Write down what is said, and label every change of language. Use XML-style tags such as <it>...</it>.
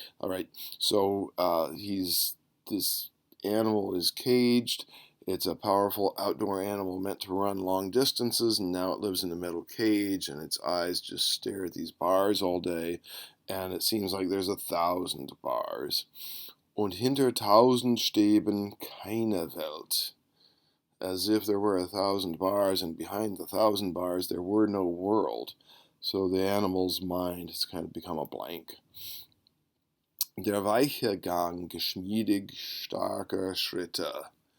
<en>All right, so this animal is caged. It's a powerful outdoor animal meant to run long distances, and now it lives in a metal cage, and its eyes just stare at these bars all day, and it seems like there's 1,000 bars.</en> <de>Und hinter 1,000 Stäben keine Welt.</de> <en>As if there were 1,000 bars, and behind the 1,000 bars there were no world. So the animal's mind has kind of become a blank.</en> <de>Der weiche Gang, geschmiedig starker Schritte.</de>